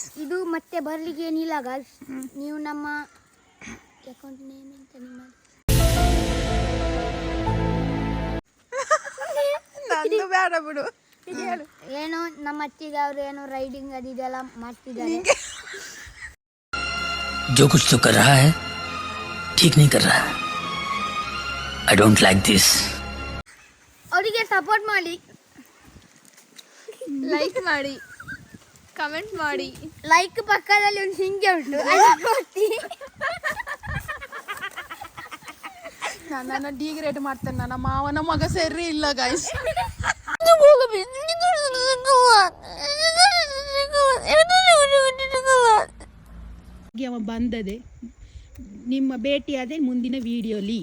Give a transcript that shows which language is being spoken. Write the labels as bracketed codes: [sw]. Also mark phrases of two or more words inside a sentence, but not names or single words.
[kn] ಇದು ಮತ್ತೆ ಬರ್ಲಿಕ್ಕೆ ಏನಿಲ್ಲ ಗೈಸ್, ನೀವು ನಮ್ಮ ಅಕೌಂಟ್ ನೇಮ್ ಅಂತ ನಿಮ್ಮ ನಂದು ಬೇಡ ಬಿಡು. ಏನೋ ನಮ್ಮ ಅತ್ತಿಗೆ ಅವ್ರು ಏನೋ ರೈಡಿಂಗ್ ಅದೆಲ್ಲ ಮಾಡ್ತಿದ್ದಾರೆ. [hi] जो कुछ तो कर रहा है ठीक नहीं कर रहा है. [en] I don't like this. [kn] ಅವರಿಗೆ ಸಪೋರ್ಟ್ ಮಾಡಿ, ಲೈಕ್ ಮಾಡಿ, ಕಮೆಂಟ್ ಮಾಡಿ. ಲೈಕ್ ಪಕ್ಕದಲ್ಲಿ ಒಂದು ಹಿಂಗೆ ಉಂಟು, ಅಲ್ಲಿ ನನ್ನ ಡಿಗ್ರೇಡ್ ಮಾಡ್ತೇನೆ. ನನ್ನ ಮಾವನ ಮಗ ಸರಿ ಇಲ್ಲ ಗೈಸ್. ಅವ ಬಂದದೆ, ನಿಮ್ಮ ಭೇಟಿಯಾದೆ ಮುಂದಿನ ವಿಡಿಯೋಲಿ.